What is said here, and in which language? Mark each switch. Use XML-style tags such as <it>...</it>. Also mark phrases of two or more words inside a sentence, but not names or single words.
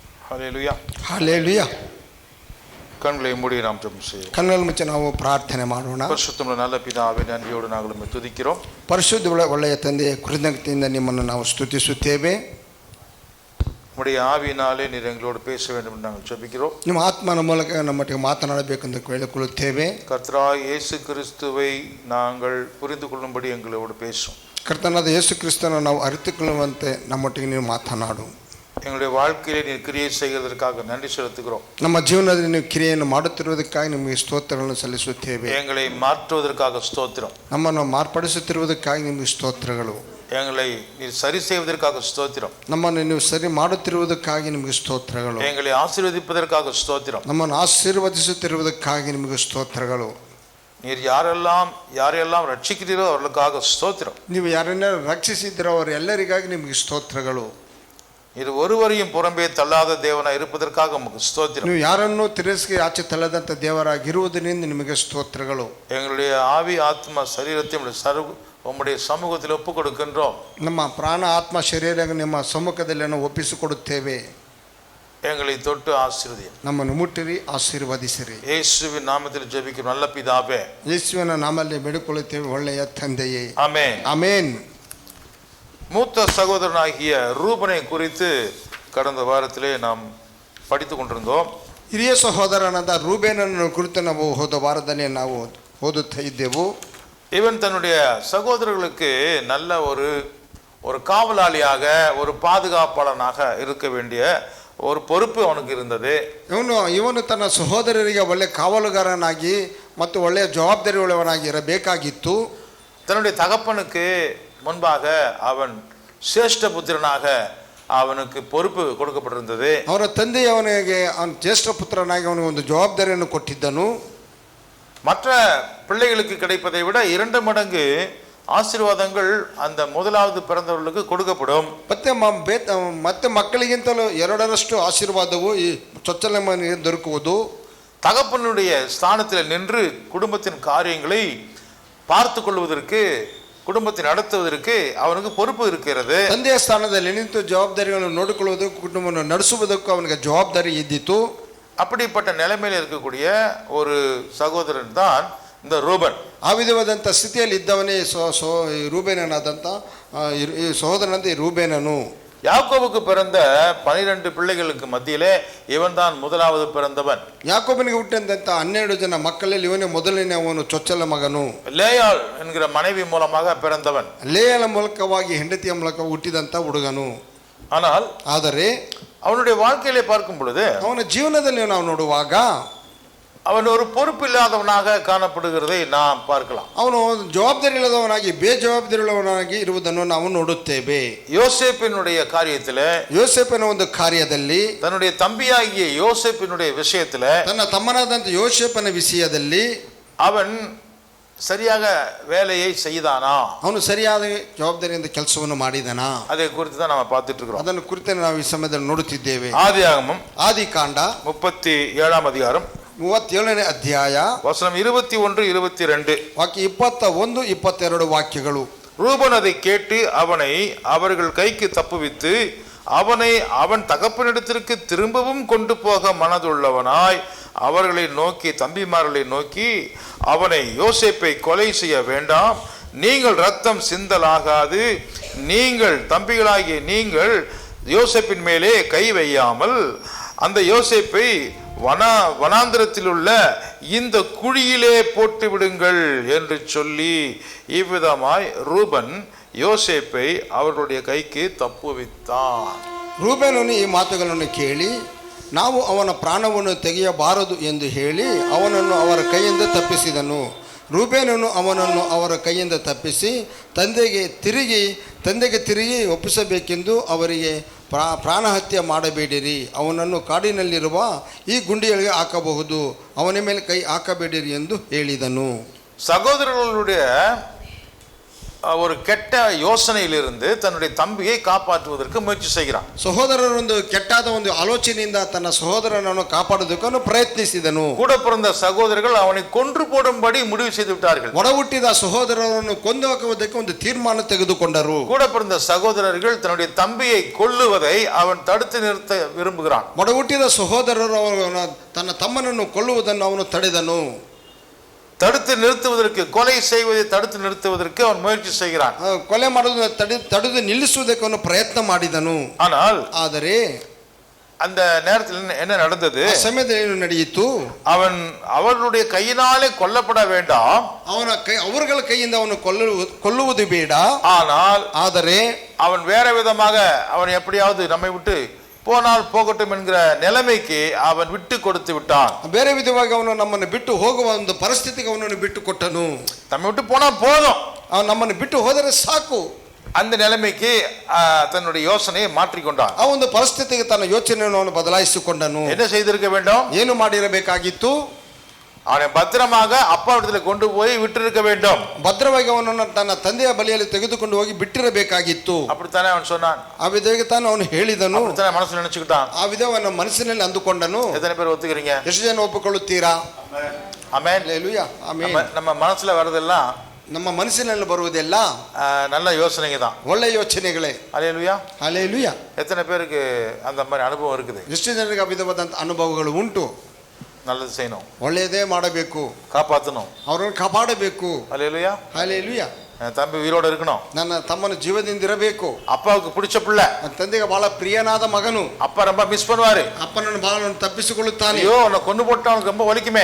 <ta>ஹல்லேலூயா. ஹல்லேலூயா. கண்களை மூடி நாம் ஜெபம் செய்வோம்.</ta> <kn>ಕಣ್ಣುಗಳನ್ನು ಮುಚ್ಚಿ ನಾವು ಪ್ರಾರ್ಥನೆ ಮಾಡೋಣ.</kn> <ta>ಪರಿಶುದ್ಧನ நல்ல பிதாவே, நன்றியோடு நாங்கள் உம்மை துதிக்கிறோம்.</ta> <kn>ಪರಿಶುದ್ಧ ಒಳ್ಳೆಯ ತಂದೆಯ ಕೃತಜ್ಞತೆಯಿಂದ ನಿಮ್ಮನ್ನು ನಾವು ಸ್ತುತಿಸುತ್ತೇವೆ.</kn> <ta>உம்முடைய ஆவியினாலே நீர் எங்களோடு பேச வேண்டும் என்று நாங்கள் ஜெபிக்கிறோம்.</ta> <kn>ನಿಮ್ಮ ಆತ್ಮನ ಮೂಲಕ ನಮ್ಮೊಟ್ಟಿಗೆ ಮಾತನಾಡಬೇಕೆಂದು ಕೇಳಿಕೊಳ್ಳುತ್ತೇವೆ.</kn> <ta>கர்த்தராகிய இயேசு கிறிஸ்துவை நாங்கள் புரிந்து கொள்ளும்படி எங்களோடு பேசும்.</ta> <kn>ಕರ್ತನಾದ ಯೇಸು ಕ್ರಿಸ್ತನನ್ನು ನಾವು ಅರಿತುಕೊಳ್ಳುವಂತೆ ನಮ್ಮೊಟ್ಟಿಗೆ ನೀವು ಮಾತನಾಡು.</kn> <ta>எங்களுடைய வாழ்க்கையிலே நீர் கிரியை செய்கிறதற்காக நன்றி செலுத்துகிறோம்.</ta> <kn>ನಮ್ಮ ಜೀವನದಲ್ಲಿ ನೀವು ಕ್ರಿಯೆಯನ್ನು ಮಾಡುತ್ತಿರುವುದಕ್ಕಾಗಿ ನಿಮಗೆ ಸ್ತೋತ್ರಗಳನ್ನು ಸಲ್ಲಿಸುತ್ತೇವೆ.</kn> <ta>எங்களை மாற்றுவதற்காக ஸ்தோத்திரம்.</ta> <kn>ನಮ್ಮನ್ನು ಮಾರ್ಪಡಿಸುತ್ತಿರುವುದಕ್ಕಾಗಿ ನಿಮಗೆ ಸ್ತೋತ್ರಗಳು.</kn> <ta>எங்களை நீர் சரி செய்வதற்காக ஸ்தோத்திரம்.</ta> <kn>ನಮ್ಮನ್ನು ನೀವು ಸರಿ ಮಾಡುತ್ತಿರುವುದಕ್ಕಾಗಿ ನಿಮಗೆ ಸ್ತೋತ್ರಗಳು.</kn> <ta>எங்களை ஆசீர்வதிப்பதற்காக ஸ்தோத்திரம்.</ta> <kn>ನಮ್ಮನ್ನು ಆಶೀರ್ವದಿಸುತ್ತಿರುವುದಕ್ಕಾಗಿ ನಿಮಗೆ ಸ್ತೋತ್ರಗಳು.</kn> <ta>நீர் யாரெல்லாம் ரட்சிக்கிறீரோ அவர்களுக்காக ஸ்தோத்திரம்.</ta> <kn>ನೀವು ಯಾರನ್ನ ರಕ್ಷಿಸಿದ್ದೀರೋ ಅವರೆಲ್ಲರಿಗಾಗಿ ನಿಮಗೆ ಸ್ತೋತ್ರಗಳು.</kn> <ta>இது ஒருவரையும் புறம்பே தள்ளாத தேவனாய் இருப்பதற்காக உமக்கு ஸ்தோத்திரம்.</ta> <kn>ನೀವು ಯಾರನ್ನು ತಿರಸ್ಕರಿಸಿ ಆಚೆ ತಳ್ಳದಂತ ದೇವರಾಗಿರುವುದರಿಂದ ನಿಮಗೆ ಸ್ತೋತ್ರಗಳು.</kn> <ta>எங்களுடைய ஆவி ஆத்மா சரீரத்தை உம்முடைய சமூகத்தில் ஒப்பு கொடுக்கின்றோம்.</ta> <kn>ನಮ್ಮ ಪ್ರಾಣ ಆತ್ಮ ಶರೀರ ನಿಮ್ಮ ಸಮ್ಮುಖದಲ್ಲಿ ನಾವು ಒಪ್ಪಿಸಿಕೊಡುತ್ತೇವೆ.</kn> <ta>எங்களை தொட்டு ஆசீர்வதியும்.</ta> <kn>ನಮ್ಮನ್ನು ಮುಟ್ಟಿರಿ, ಆಶೀರ್ವದಿಸಿರಿ.</kn> <ta>ಯೇಸುವಿನ நாமத்தில் ஜெபிக்கும் நல்ல பிதாவே.</ta> <kn>ಯೇಸುವಿನ ನಾಮದಲ್ಲಿ ಬೇಡಿಕೊಳ್ಳುತ್ತೇವೆ, ಒಳ್ಳೆಯ ತಂದೆಯೇ.</kn> <ta>ஆமென்.</ta> <kn>ಆಮೆನ್.</kn> <ta>மூத்த சகோதரனாகிய ரூபனை குறித்து கடந்த வாரத்திலே நாம் படித்து கொண்டிருந்தோம்.</ta> <kn>ಹಿರಿಯ ಸಹೋದರನಾದ ರೂಬೇನನ್ನು ಕುರಿತು ನಾವು ಹೋದ ವಾರದಲ್ಲಿ ನಾವು ಓದುತ್ತಾ ಇದ್ದೆವು.</kn> <ta>இவன் தன்னுடைய சகோதரர்களுக்கு நல்ல ஒரு காவலாளியாக, ஒரு பாதுகாப்பாளனாக இருக்க வேண்டிய ஒரு பொறுப்பு அவனுக்கு இருந்தது.</ta> <kn>ಇವನು ತನ್ನ ಸಹೋದರರಿಗೆ ಒಳ್ಳೆ ಕಾವಲುಗಾರನಾಗಿ ಮತ್ತು ಒಳ್ಳೆಯ ಜವಾಬ್ದಾರಿ ಉಳ್ಳವನಾಗಿ ಇರಬೇಕಾಗಿತ್ತು.</kn> <ta>தன்னுடைய தகப்பனுக்கு முன்பாக அவன் சிரேஷ்ட புத்திரனாக அவனுக்கு பொறுப்பு கொடுக்கப்பட்டிருந்தது.</ta> <kn>ಅವರ ತಂದೆಯವನಿಗೆ ಅವನ ಜ್ಯೇಷ್ಠ ಪುತ್ರನಾಗಿ ಅವನಿಗೆ ಒಂದು ಜವಾಬ್ದಾರಿಯನ್ನು ಕೊಟ್ಟಿದ್ದನು.</kn> <ta>மற்ற பிள்ளைகளுக்கு கிடைப்பதை விட 2 மடங்கு ஆசீர்வாதங்கள் அந்த முதலாவது பிறந்தவர்களுக்கு கொடுக்கப்படும்.</ta> <kn>ಮತ್ತೆ ಮಕ್ಕಳಿಗಿಂತಲೂ 2ರಷ್ಟು ಆಶೀರ್ವಾದವು ಈ ಚೊಚ್ಚಲ ಮಗನಿಗೆ ದೊರಕುವುದು.</kn> <ta>தகப்பனுடைய ஸ்தானத்தில் நின்று குடும்பத்தின் காரியங்களை பார்த்து கொள்வதற்கு, குடும்பத்தை நடத்துவதற்கு அவனுக்கு பொறுப்பு இருக்கிறது.</ta> <kn>ತಂದೆಯ ಸ್ಥಾನದಲ್ಲಿ ನಿಂತು ಜವಾಬ್ದಾರಿಗಳನ್ನು ನೋಡಿಕೊಳ್ಳುವುದಕ್ಕೂ ಕುಟುಂಬವನ್ನು ನಡೆಸುವುದಕ್ಕೂ ಅವನಿಗೆ ಜವಾಬ್ದಾರಿ ಇದ್ದಿತು.</kn> <ta>அப்படிப்பட்ட நிலைமையில் இருக்கக்கூடிய ஒரு சகோதரன் தான் இந்த ரூபன்.</ta> <kn>ಆ ವಿಧವಾದಂಥ ಸ್ಥಿತಿಯಲ್ಲಿ ಇದ್ದವನೇ ರೂಬೇನನಾದಂಥ ಈ ಸಹೋದರನಂತ ಈ ರೂಬೇನನು.</kn> <ta>யாக்கோபுக்கு பிறந்த 12 பிள்ளைகளுக்கு மத்தியிலே இவன் தான் முதலாவது பிறந்தவன்.</ta> <kn>ಯಾಕೋಬನಿಗೆ ಹುಟ್ಟಿದಂಥ 12 ಜನ ಮಕ್ಕಳಲ್ಲಿ ಇವನೇ ಮೊದಲನೇ ಅವನು ಚೊಚ್ಚಲ ಮಗನು.</kn> <ta>லேயாள் என்கிற மனைவி மூலமாக பிறந்தவன்.</ta> <kn>ಲೇಯಳ ಮೂಲಕವಾಗಿ ಹೆಂಡತಿಯ ಮೂಲಕ ಹುಟ್ಟಿದಂಥ ಹುಡುಗನು. ಆದರೆ</kn> <ta>அவனுடைய வாழ்க்கையிலே பார்க்கும் பொழுது,</ta> <kn>ಅವನ ಜೀವನದಲ್ಲಿ ನಾವು ನೋಡುವಾಗ</kn> <ta>அவன் ஒரு பொறுப்பு இல்லாதவனாக காணப்படுகிறதை நாம் பார்க்கலாம்.</ta> <kn>ಅವನು ಜವಾಬ್ದಾರಿ ಇಲ್ಲದವನಾಗಿ ಬೇಜವಾಬ್ದಾರಿ ಉಳ್ಳವನಾಗಿ ಇರುವುದನ್ನು ನಾವು ನೋಡುತ್ತೇವೆ.</kn> <ta>யோசேப்பினுடைய காரியத்திலே,</ta> <kn>ಯೋಸೇಫನ ಒಂದು ಕಾರ್ಯದಲ್ಲಿ,</kn> <ta>தன்னுடைய தம்பியாகிய யோசேப்பினுடைய விஷயத்திலே,</ta> <kn>ತನ್ನ ತಮ್ಮನಾದಂಥ ಯೋಸೇಫನ ವಿಷಯದಲ್ಲಿ</kn> <ta>அவன் சரியாக வேலையை செய்தானா,</ta> <kn>ಅವನು ಸರಿಯಾದ ಜವಾಬ್ದಾರಿಯಿಂದ ಕೆಲಸವನ್ನು ಮಾಡಿದನಾ,</kn> <ta>அதை குறித்து தான் நம்ம பார்த்துட்டு இருக்கிறோம்.</ta> <kn>ಅದನ್ನು ಕುರಿತು ನಾವು ಈ ಸಮಯದಲ್ಲಿ ನೋಡುತ್ತಿದ್ದೇವೆ.</kn> <ta>ஆதியாகமம்</ta> <kn>ಆದಿಕಾಂಡ</kn> <ta>37 அதிகாரம்</ta> <kn>37ನೇ ಅಧ್ಯಾಯ</kn> <ta>வசனம் 21, 22</ta> <kn>ವಾಕ್ಯ 21, 22 ವಾಕ್ಯಗಳು.</kn> <ta>ரூபன் அதை கேட்டு அவனை அவர்கள் கைக்கு தப்புவித்து அவனை அவன் தகப்பனிடத்திற்கு திரும்பவும் கொண்டு போக மனதுள்ளவனாய் அவர்களை நோக்கி, தம்பிமார்களை நோக்கி, அவனை யோசேப்பை கொலை செய்ய வேண்டாம், நீங்கள் ரத்தம் சிந்தலாகாது, நீங்கள் தம்பிகளாகிய நீங்கள் யோசேப்பின் மேலே கை வையாமல் அந்த யோசேப்பை வனாந்திரத்தில் உள்ள இந்த குழியிலே போட்டு விடுங்கள் என்று சொல்லி இவ்விதமாய் ரூபன் யோசேப்பை அவர்களுடைய கைக்கு தப்புவித்தான்.</ta> <kn>ರೂಬೇನನು ಈ ಮಾತುಗಳನ್ನು ಕೇಳಿ, ನಾವು ಅವನ ಪ್ರಾಣವನ್ನು ತೆಗೆಯಬಾರದು ಎಂದು ಹೇಳಿ ಅವನನ್ನು ಅವರ ಕೈಯಿಂದ ತಪ್ಪಿಸಿದನು. ರೂಬೇನನು ಅವನನ್ನು ಅವರ ಕೈಯಿಂದ ತಪ್ಪಿಸಿ ತಂದೆಗೆ ತಿರುಗಿ ಒಪ್ಪಿಸಬೇಕೆಂದು ಅವರಿಗೆ, ಪ್ರಾಣಹತ್ಯೆ ಮಾಡಬೇಡಿರಿ, ಅವನನ್ನು ಕಾಡಿನಲ್ಲಿರುವ ಈ ಗುಂಡಿಗಳಿಗೆ ಹಾಕಬಹುದು, ಅವನ ಮೇಲೆ ಕೈ ಹಾಕಬೇಡಿರಿ ಎಂದು ಹೇಳಿದನು.</kn> <ta>சகோதரர்களுடைய ஒரு கெட்ட யோசனையிலிருந்து தன்னுடைய தம்பியை காப்பாற்றுவதற்கு முயற்சி செய்கிறான்.</ta> <kn>ಸಹೋದರರೊಂದು ಕೆಟ್ಟಾದ ಒಂದು ಆಲೋಚನೆಯಿಂದ ತನ್ನ ಸಹೋದರನನ್ನು ಕಾಪಾಡುವುದಕ್ಕೆ ಪ್ರಯತ್ನಿಸಿದನು.</kn> <ta>கூட பிறந்த சகோதரர்கள் அவனை கொன்று போடும்படி முடிவு செய்து விட்டார்கள்.</ta> <kn>ಒಡ ಹುಟ್ಟಿದ ಸಹೋದರರನ್ನು ಕೊಂದು ಹಾಕುವುದಕ್ಕೆ ಒಂದು ತೀರ್ಮಾನ ತೆಗೆದುಕೊಂಡರು.</kn> <ta>கூட பிறந்த சகோதரர்கள் தன்னுடைய தம்பியை கொல்லுவதை அவன் தடுத்து நிறுத்த விரும்புகிறான்.</ta> <kn>ಒಡ ಹುಟ್ಟಿದ ಸಹೋದರರು ತನ್ನ ತಮ್ಮನನ್ನು ಕೊಲ್ಲುವುದನ್ನು ಅವನು ತಡೆದನು.</kn> <ta>தடுத்து நிறுத்துவதற்கு, கொலை செய்வதை தடுத்து நிறுத்துவதற்கு அவன் முயற்சி செய்கிறான்.</ta> <kn>ಕೊಲೆ ಮಾಡುವುದನ್ನು ತಡೆದು ನಿಲ್ಲಿಸುವುದಕ್ಕೆ ಅವನು ಪ್ರಯತ್ನ ಮಾಡಿದನು. ಆದರೆ</kn> <ta>அந்த நேரத்தில் என்ன நடந்தது?</ta> <kn>ಸಮಯದಲ್ಲಿ ಏನು ನಡೆಯಿತು?</kn> <ta>அவன் அவர்களுடைய கையினாலே கொல்லப்பட வேண்டாம்,</ta> <kn>அவர்கள் கைಯಿಂದ ಅವನು ಕೊಲ್ಲುವುದು ಬೇಡ. ಆದರೆ</kn> <ta>அவன் வேற விதமாக அவன் எப்படியாவது நம்மை விட்டு போனால் போகட்டும் என்கிற நிலைமைக்கு அவன் விட்டு கொடுத்து விட்டான்.</ta> <kn>ಬೇರೆ ವಿಧವಾಗಿ ಅವನು ನಮ್ಮನ್ನು ಬಿಟ್ಟು ಹೋಗುವ ಒಂದು ಪರಿಸ್ಥಿತಿಗೆ ಅವನನ್ನು ಬಿಟ್ಟು ಕೊಟ್ಟನು.</kn> <ta>நம்ம விட்டு போனா போதும்,</ta> <kn>அவன் ನಮ್ಮನ್ನು ಬಿಟ್ಟು ಹೋದರೆ ಸಾಕು,</kn> <ta>அந்த நிலைமைக்கு தன்னுடைய யோசனையை மாற்றிக்கொண்டான்.</ta> <kn>ಆ ಒಂದು ಪರಿಸ್ಥಿತಿಗೆ ತನ್ನ ಯೋಚನೆಯನ್ನು ಅವನು ಬದಲಾಯಿಸಿಕೊಂಡನು.</kn> <ta>என்ன செய்திருக்க வேண்டும்?</ta> <kn>ಏನು ಮಾಡಿರಬೇಕಾಗಿತ್ತು?</kn> <ta>அவனை பத்திரமாக அப்பா இடத்துல கொண்டு போய் விட்டிருக்க வேண்டும்.</ta> <kn>ಭದ್ರವಾಗಿ ಅವನನ್ನು ತನ್ನ ತಂದೆಯ ಬಳಿಯಲ್ಲಿ ತೆಗೆದುಕೊಂಡು ಹೋಗಿ ಬಿಟ್ಟಿರಬೇಕಾಗಿತ್ತು.</kn> <ta>அப்படித்தானே அவன் சொன்னான்.</ta> <kn>ಆ ವಿಧವಾಗಿ ತಾನು ಅವನು ಹೇಳಿದನು.</kn> <ta>அப்படித்தானே மனசுல நினைச்சுக்கிட்டான்.</ta> <kn>ಆ ವಿಧವನ್ನ ಮನಸ್ಸಿನಲ್ಲಿ ಅಂದುಕೊಂಡನು.</kn> <ta>எத்தனை பேர் ஒத்துக்கிறீங்க?</ta> <kn>ಎಷ್ಟು ಜನ ಒಪ್ಪಿಕೊಳ್ಳುತ್ತೀರಾ? ಆಮೆನ್. ಹಲ್ಲೆಲೂಯಾ. ಆಮೆನ್.</kn> <ta>நம்ம மனசுல வரதெல்லாம்,</ta> <kn>ನಮ್ಮ ಮನಸ್ಸಿನಲ್ಲಿ ಬರುವುದೆಲ್ಲ</kn> <ta>நல்ல யோசனைங்க தான்,</ta> <kn>ಒಳ್ಳೆ ಯೋಚನೆಗಳೇ.</kn> <ta>ஹல்லேலூயா.</ta> <kn>ಹಲ್ಲೆಲೂಯಾ.</kn> <ta>எத்தனை பேருக்கு அந்த மாதிரி ಅನುಭವ இருக்குது?</ta> <kn>ಎಷ್ಟು ಜನರಿಗೆ ಆ ವಿಧವಾದಂತ ಅನುಭವಗಳು ಉಂಟು?</kn> <ta>நல்லது செய்யணும்,</ta> <kn>ಒಳ್ಳೆಯದೇ ಮಾಡಬೇಕು,</kn> <ta>காப்பாற்றணும்,</ta> <kn>ಅವರನ್ನು ಕಾಪಾಡಬೇಕು.</kn> <ta>ஹல்லேலூயா.</ta> <kn>ಹಲ್ಲೆಲೂಯಾ.</kn> <ta>தம்பி உயிரோட இருக்கணும்,</ta> <kn>ನನ್ನ ತಮ್ಮನ ಜೀವದಿಂದ ಇರಬೇಕು.</kn> <ta>அப்பாவுக்கு பிடிச்ச பிள்ளை,</ta> <kn>ನನ್ನ ತಂದೆಗೆ ಬಹಳ ಪ್ರಿಯನಾದ ಮಗನು.</kn> <ta>அப்பா ரொம்ப மிஸ் பண்ணுவாரு.</ta> <kn>ಅಪ್ಪನನ್ನು ಬಹಳ ತಪ್ಪಿಸಿಕೊಳ್ಳುತ್ತಾನೆ.</kn> <ta>ஐயோ அவனை கொண்டு போட்டு அவனுக்கு ரொம்ப வலிக்குமே,</ta>